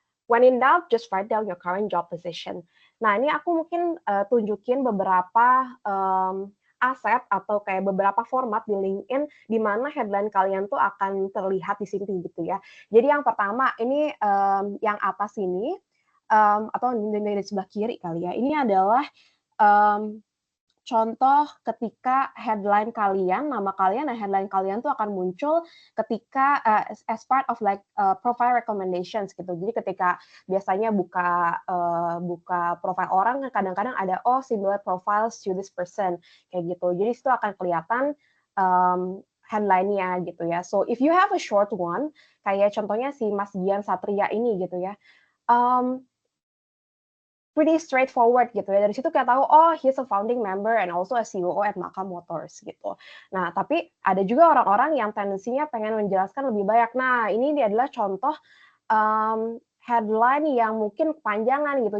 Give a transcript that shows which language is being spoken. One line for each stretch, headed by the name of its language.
English: When in doubt, just write down your current job position.
Indonesian: Nah, ini aku mungkin tunjukin beberapa aset atau kayak beberapa format di LinkedIn di mana headline kalian tuh akan terlihat di sini gitu ya. Jadi yang pertama ini yang atas ini atau di sebelah kiri kali ya. Ini adalah contoh ketika headline kalian, nama kalian dan headline kalian tuh akan muncul ketika
English: as part of like profile recommendations
Indonesian: gitu. Jadi ketika biasanya buka profile orang, kadang-kadang ada
English: similar profiles to this person
Indonesian: kayak gitu. Jadi itu akan kelihatan headline-nya gitu ya.
English: So if you have a short one,
Indonesian: kayak contohnya
English: si Mas Gian Satria
Indonesian: ini gitu ya.
English: Pretty straightforward
Indonesian: gitu ya. Dari situ kita tahu,
English: he's a founding member and also a CEO at Makam Motors gitu.
Indonesian: Nah, tapi ada juga orang-orang yang tendensinya pengen menjelaskan lebih banyak. Nah, ini dia adalah contoh headline yang mungkin kepanjangan gitu.